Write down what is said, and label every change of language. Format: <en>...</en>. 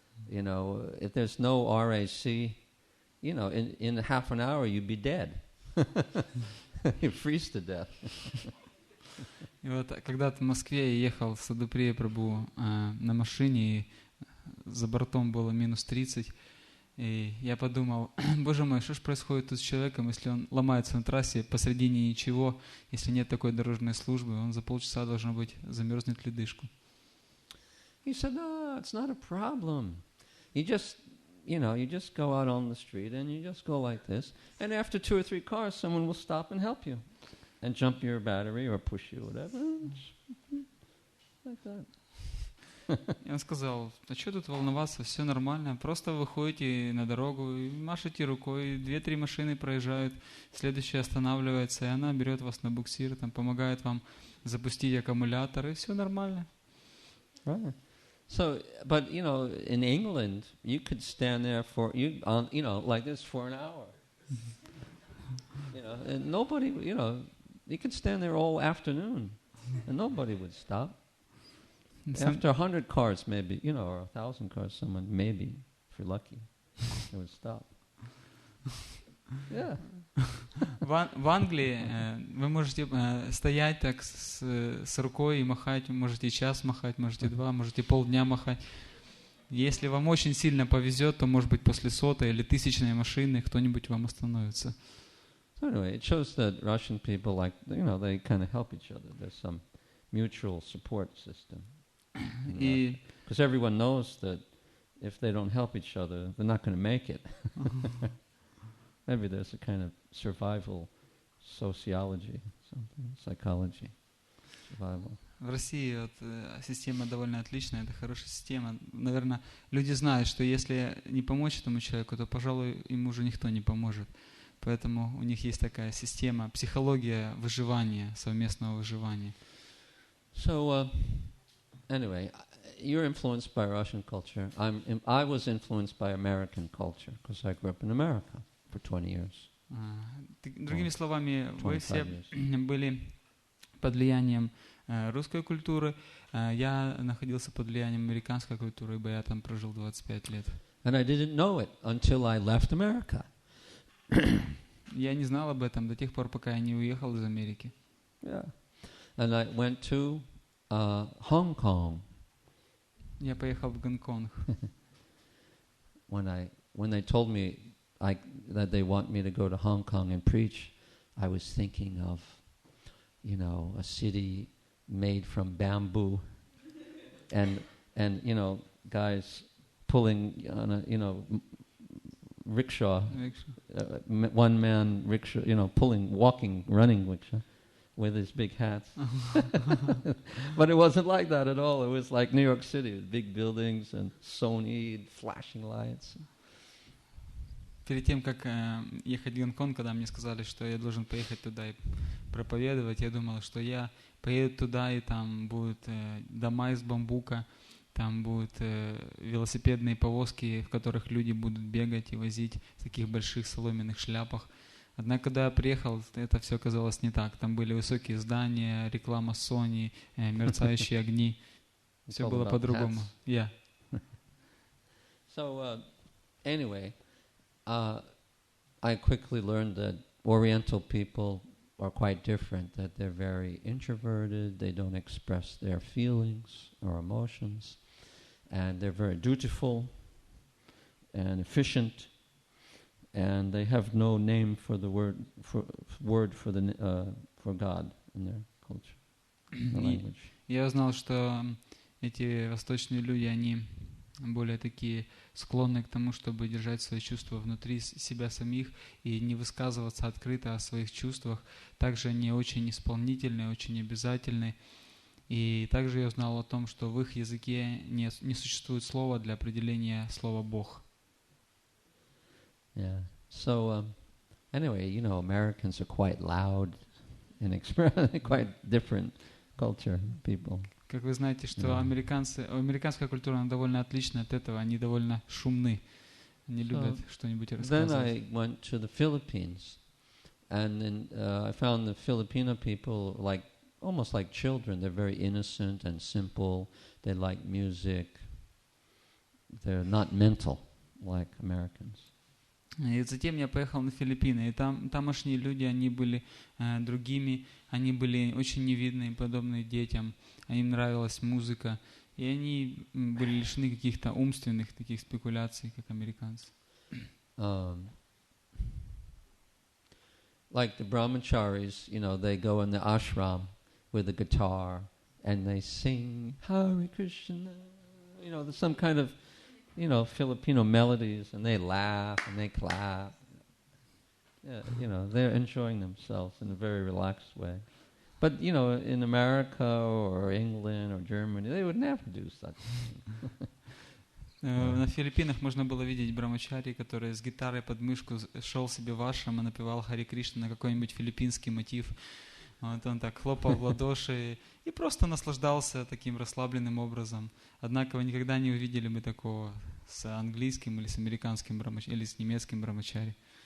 <en>You know, if there's no RAC, you know, in half an hour you'd be dead. You freeze to death.</en> <ru>И вот когда-то в Москве я ехал в Садуприя Прабху на машине, и за бортом было минус 30. И я подумал, боже мой, что ж происходит тут с человеком, если он ломается на трассе посредине ничего, если нет такой дорожной службы, он за полчаса должен быть замерзнет в ледышку.</ru> <en>He said, no, it's not a problem. You just go out on the street and you just go like this. And after 2 or 3 cars, someone will stop and help you and jump your battery or push you, whatever. Like that.</en> <ru>И он сказал, а что тут волноваться, все нормально, просто выходите на дорогу и машете рукой, 2-3 машины проезжают, следующая останавливается, и она берет вас на буксир, там, помогает вам запустить аккумулятор, и все нормально.</ru> <en>Right. So, but in England, you could stand there for like this for an hour. And nobody, you could stand there all afternoon, and nobody would stop. After 100 cars, maybe, or 1,000 cars, someone maybe, if you're lucky, they would stop. Yeah.</en> <ru>В Англии вы можете стоять так с рукой и махать, можете час махать, можете 2, можете полдня махать. Если вам очень сильно повезет, то, может быть, после 100-й или 1000-й машины кто-нибудь вам остановится.</ru> <en>So anyway, it shows that Russian people, they kind of help each other. There's some mutual support system. Because everyone knows that if they don't help each other, they're not going to make it. Maybe there's a kind of survival sociology, something, psychology, survival.</en> <ru>В России система довольно отличная, это хорошая система. Наверное, люди знают, что если не помочь этому человеку, то, пожалуй, ему уже никто не поможет. Поэтому у них есть такая система, психология выживания, совместного выживания.</ru> <en>So, anyway, you're influenced by Russian culture. I was influenced by American culture because I grew up in America for 20 years.</en> <ru>Другими словами, вы все были под влиянием русской культуры. Я находился под влиянием американской культуры, ибо я там прожил 25 лет.</ru> <en>And I didn't know it until I left America.</en> <ru>Я не знал об этом до тех пор, пока я не уехал из Америки.</ru> <en>Yeah. And I went to Hong Kong.</en> <ru>Я поехал в Гонконг.</ru> <en>When they told me that they want me to go to Hong Kong and preach, I was thinking of, a city made from bamboo, and guys pulling on a rickshaw, one man rickshaw, running rickshaw, with his big hats. But it wasn't like that at all. It was like New York City, with big buildings and Sony, flashing lights.</en> <ru>Перед тем, как ехать в Гонконг, когда мне сказали, что я должен поехать туда и проповедовать, я думал, что я поеду туда, и там будут дома из бамбука, там будут велосипедные повозки, в которых люди будут бегать и возить в таких больших соломенных шляпах. Однако, когда я приехал, это все оказалось не так. Там были высокие здания, реклама Sony, мерцающие огни. Все было по-другому. Yeah.</ru> <en>So, anyway, I quickly learned that Oriental people are quite different, that they're very introverted, they don't express their feelings or emotions, and they're very dutiful and efficient, and they have no name for the word for God in their culture, the language.</en> <ru>Я узнал, что эти восточные люди, они более такие склонны к тому, чтобы держать свои чувства внутри себя самих и не высказываться открыто о своих чувствах. Также они очень исполнительны, очень обязательны. И также я узнал о том, что в их языке не существует слова для определения слова «Бог».</ru> <en>Yeah. So, anyway, Americans are quite loud and quite different culture people.</en> <ru>Как вы знаете, что американская культура, она довольно отлична от этого, они довольно шумны, они любят что-нибудь рассказывать.</ru> <en>Then I went to the Philippines, and then I found the Filipino people almost like children. They're very innocent and simple. They like music. They're not mental like Americans.</en> <ru>И затем я поехал на Филиппины, и тамошние люди, они были другими, они были очень невинные, подобные детям, им нравилась музыка, И они были лишены каких-то умственных таких спекуляций, как американцы.</ru> <en>Like the brahmacharis, they go in the ashram with a guitar and they sing Hare Krishna. There's some kind of, Filipino melodies, and they laugh and they clap. They're enjoying themselves in a very relaxed way. But, in America or England or Germany, they would never do such thing.</en> <ru>На Филиппинах можно было видеть брамачари, который с гитарой под мышку шел себе в ашрам и напевал Хари Кришна на какой-нибудь филиппинский мотив. Вот он так хлопал в ладоши и просто наслаждался таким расслабленным образом. Однако вы никогда не увидели бы такого с английским или с американским брамачари, или с немецким брамачари.</ru>